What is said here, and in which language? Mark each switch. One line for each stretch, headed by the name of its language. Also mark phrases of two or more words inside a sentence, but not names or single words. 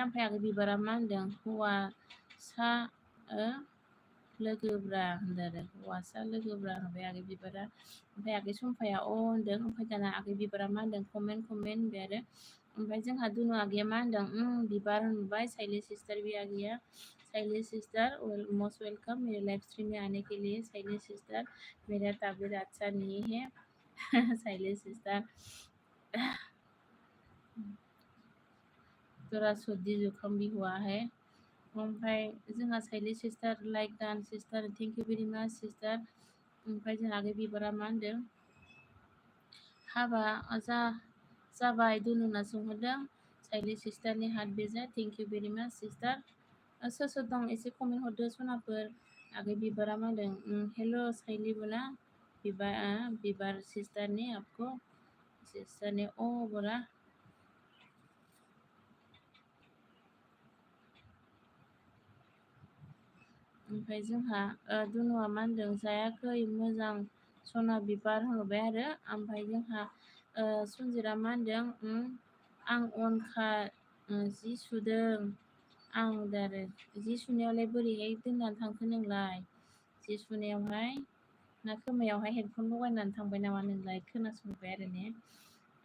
Bodo: ओमफ्राय आगै बिबारा मा होनदों हौवासा लोगोब्रा होनदों आरो हौवासा लोगोब्रा होनबाय आगै बिबारा। ओमफ्राय आगै सम्फाया होनदों। ओमफ्राय दाना आगै बिबारा मा होनदों कमेन्ट होनबाय आरो। ओमफ्राय जोंहा दुनु आगैया मा होनदों बिबार होनबाय साइली सिस्टार बे आगैया
Hindi: साइली सिस्टर
English: most welcome
Hindi: मेरे लाइव स्ट्रीम में आने के लिए साइली सिस्टर मेरा तबीयत अच्छा नहीं है साइली सिस्टर थोड़ा सर्दी जुकाम भी हुआ है।
Bodo: ओमफ्राय जोंहा साइली सिस्टार लाइक डान सिस्टार
English: thank you very much
Bodo: सिस्टार। ओमफ्राय जोंहा आगै बिबारा मा होनदों हाबा जाबाय दुनुना सोंहरदों साइली सिस्टारनि हार्ट बेजा
English: thank you very much
Bodo: सिस्टार। सोर दं एसे कमेन्ट हरदो सनाफोर। आगै बिबारा मा होनदों हेल' साइली बोला बिबार
Hindi: सिस्टार ने आपको सिस्टार ने बोला।
Bodo: ओमफ्राय जोंहा दुनुआ मा होनदों जायाखै मोजां सना बिबार होनहरबाय आरो। ओमफ्राय जोंहा सन्जिरा मा होनदों आं अनखा जि सुदों आं आरो जि सुनायावलाय बोरैहाय दोननानै थांखो नोंलाय जि सुनायावहाय ना खोमायावहाय हेडफन लगायनानै थांबाय नामा नोंलाय खोनासंबाय आरो ने।